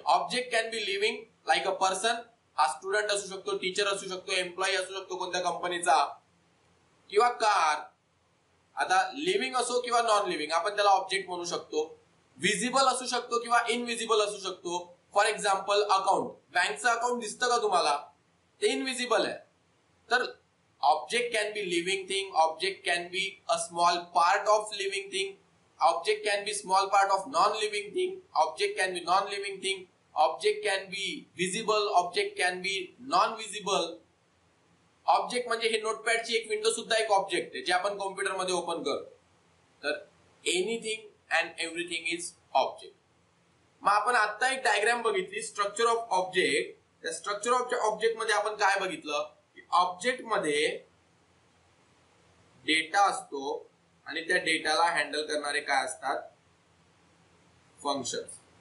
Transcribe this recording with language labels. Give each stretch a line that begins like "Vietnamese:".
English: Object can be living like a person.
Marathi: हा student असू शकतो, टीचर असू शकतो, एम्प्लॉई असू शकतो कोणत्या कंपनीचा, किंवा कार. आता लिव्हिंग असो किंवा नॉन लिव्हिंग आपण त्याला ऑब्जेक्ट म्हणू शकतो. विजिबल असू शकतो किंवा इनविजिबल असू शकतो. फॉर एक्झाम्पल अकाउंट, बँकचं अकाउंट दिसतं का तुम्हाला? ते इनविजिबल आहे.
English: तर object can be living thing, object can be a small part of living thing, object can be small part of non-living thing, object can be non-living thing, object can be visible, object can be non-visible.
Marathi: Object म्हणजे हे नोटपॅडची एक window सुद्धा एक object आहे जे आपण computer मध्ये open करतो.
English: तर anything and everything is object.
Marathi: मग आपण आता एक डायग्राम बघितली स्ट्रक्चर ऑफ ऑब्जेक्ट. त्या स्ट्रक्चर ऑफ ऑब्जेक्ट मध्ये आपण काय बघितलं की ऑब्जेक्ट मध्ये डेटा असतो आणि त्या डेटाला हँडल करणारे काय असतात? फंक्शन्स.